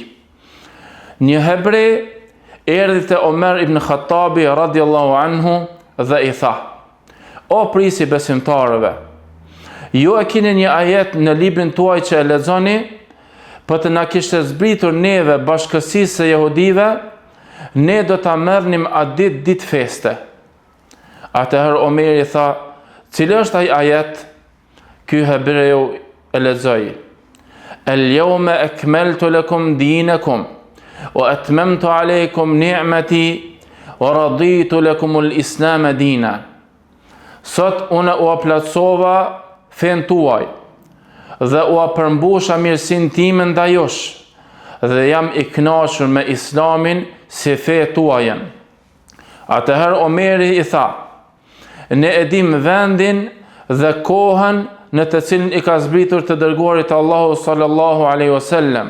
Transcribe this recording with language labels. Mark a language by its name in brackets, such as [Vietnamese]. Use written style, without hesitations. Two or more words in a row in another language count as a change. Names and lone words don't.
[Albanian] Një hebre erdhi te Omer ibn Khattabi [Arabic] رضي الله عنه [Albanian] dhe i tha: "O prisi besimtarëve, ju e keni një ajet në librin tuaj që e lexoni, po të na kishte zbritur neve bashkësisë së jehudive, ne do ta merrnim atë ditë feste." Atëherë Omeri tha: "Cili është ai ajet?" Ky hebreu e lexoi: [Arabic] "اليوم أكملت لكم دينكم وأتممت عليكم نعمتي ورضيت لكم الإسلام دينا." [Albanian] Sot unë u plotësova fen tuaj dhe u përmbusha mirësinë time ndaj jush dhe jam i kënaqur me Islamin si fe tuaj. Atëherë Omeri i tha: "Ne e dim vendin dhe kohën në të cilin i ka zbritur të dërguarit Allahu [Arabic] صلى الله عليه وسلم.